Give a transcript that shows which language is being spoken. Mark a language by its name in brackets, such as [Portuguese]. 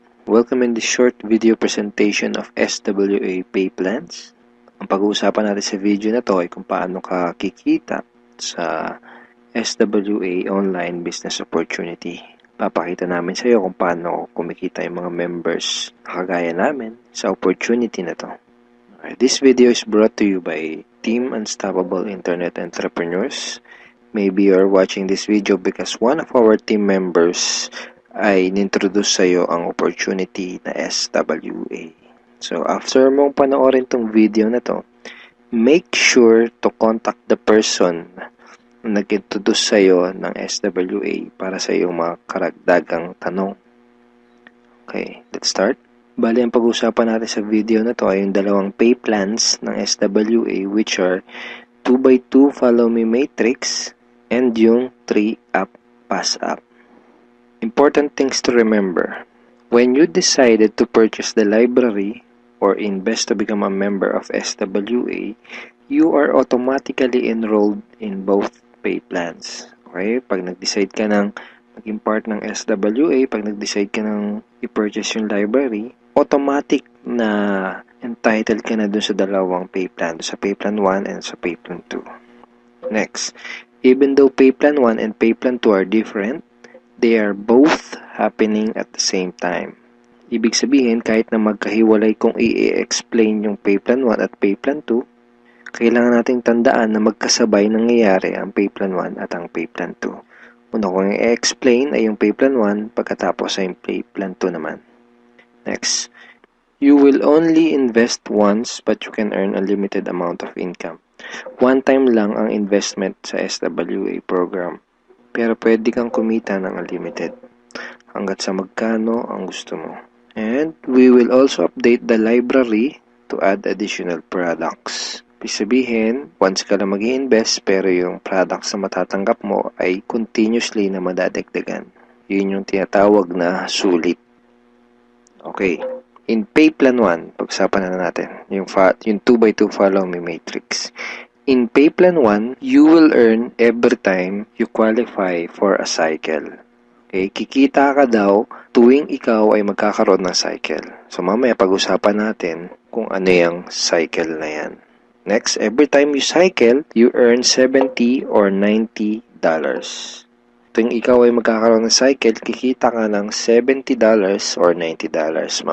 [English] Welcome in this short video presentation of SWA Pay Plans. [Filipino] Ang pag-uusapan natin sa video na to ay kung paano ka kikita sa SWA Online Business Opportunity. Papakita namin sa iyo kung paano kumikita yung mga members na kagaya namin sa opportunity na to. [English] This video is brought to you by Team Unstoppable Internet Entrepreneurs. Maybe you're watching this video because one of our team members [Filipino] ay nintroduce sa iyo ang opportunity na SWA. [English] So, after [Filipino] mong panoorin tong video na to, [English] make sure to contact the person [Filipino] na nag-introduce sa iyo ng SWA para sa iyong mga karagdagang tanong. [English] Okay, let's start. [Filipino] Bali, ang pag-usapan natin sa video na to ay yung dalawang pay plans ng SWA, [English] which are [Filipino] 2x2 Follow Me Matrix and yung 3-App Pass App. [English] Important things to remember. When you decided to purchase the library or invest to become a member of SWA, you are automatically enrolled in both pay plans. Okay? [Filipino] Pag nag-decide ka ng maging part ng SWA, pag nag-decide ka ng i-purchase yung library, automatic na entitled ka na dun sa dalawang pay plan, sa pay plan 1 and sa pay plan 2. [English] Next, even though pay plan 1 and pay plan 2 are different, they are both happening at the same time. [Filipino] Ibig sabihin, kahit na magkahiwalay kung i-explain yung pay plan 1 at pay plan 2, kailangan nating tandaan na magkasabay nangyayari ang pay plan 1 at ang pay plan 2. Una kong i-explain ay yung pay plan 1, pagkatapos ay yung pay plan 2 naman. [English] Next, you will only invest once but you can earn a limited amount of income. [Filipino] One time lang ang investment sa SWA program. Pero pwede kang kumita ng unlimited hanggat sa magkano ang gusto mo. [English] And we will also update the library to add additional products. [Filipino] Ibig sabihin, once ka lang mag-i-invest pero yung products na matatanggap mo ay continuously na madadagdagan. Yun yung tinatawag na sulit. Okay. In pay plan 1, pag-usapan na natin yung 2x2 Follow Me Matrix. [English] In pay plan 1, you will earn every time you qualify for a cycle. [Filipino] Okay, kikita ka daw tuwing ikaw ay magkakaroon ng cycle. So mamaya pag-usapan natin kung ano yung cycle na yan. [English] Next, every time you cycle, you earn $70 or $90. [Filipino] Tuwing ikaw ay magkakaroon ng cycle, kikita ka ng $70 or $90.